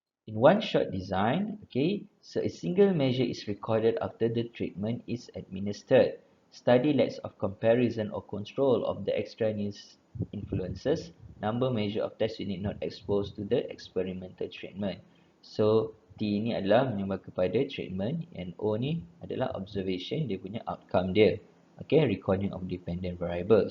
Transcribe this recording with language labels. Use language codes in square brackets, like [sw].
[en] In one-shot design, okay, so a single measure is recorded after the treatment is administered. Study lacks of comparison or control of the extraneous influences. Number measure of test unit not exposed to the experimental treatment. [ms] So T ni adalah menyumbang kepada treatment, and O ni adalah observation, dia punya outcome dia. [en] Okay, recording of dependent variable.